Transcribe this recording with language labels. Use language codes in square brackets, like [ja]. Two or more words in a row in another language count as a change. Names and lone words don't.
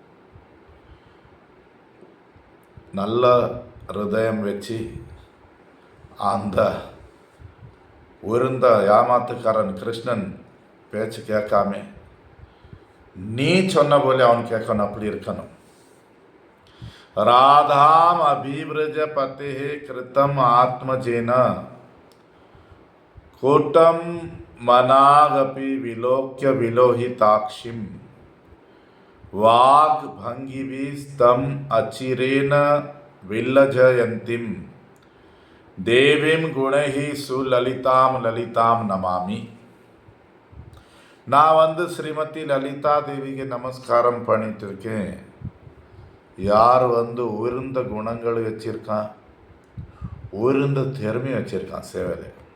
[ta] நல்ல ஹிருதயம் வச்சு அந்த உயர்ந்த ஏமாத்துக்காரன் கிருஷ்ணன் பேச்சு கேட்காம நீ சொன்ன போல அவன் கேட்கணும், அப்படி இருக்கணும். [sa] राधाम अभिव्रज पते कृतम आत्मजेन कोटम मनागपि विलोक्य विलोहिताक्षिम वाग् भंगिभिस्तम अचिरेन विल्लजयन्तीम देवीं गुणैः सुललितां ललितां नमामि. [ta] நான் ஸ்ரீமதி லலிதா தேவிக்கு நமஸ்காரம் பண்ணிட்டு இருக்கேன். யார் உயர்ந்த குணங்கள் வச்சிருக்கான், உயர்ந்த திறமை வச்சிருக்கான் சேவையில்.